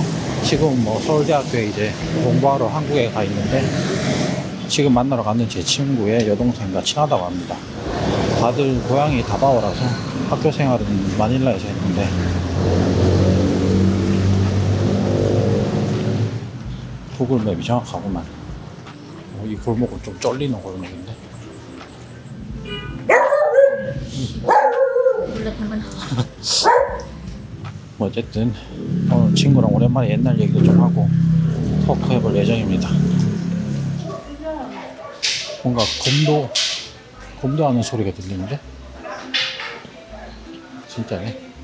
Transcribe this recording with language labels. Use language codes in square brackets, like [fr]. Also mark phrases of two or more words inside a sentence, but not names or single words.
[ko] 지금 뭐 서울대학교에 이제 공부하러 한국에 가 있는데 지금 만나러 가는 제 친구의 여동생과 친하다고 합니다. 다들 고향이 다바오라서 학교 생활은 마닐라에서 했는데 구글맵이 정확하구만. 이 골목은 좀 쫄리는 골목인데. [tl] Gulat naman ako. [ko] 뭐 어쨌든 오늘 친구랑 오랜만에 옛날 얘기도 좀 하고 토크해볼 예정입니다. 뭔가 검도 하는 소리가 들리는데? 진짜네.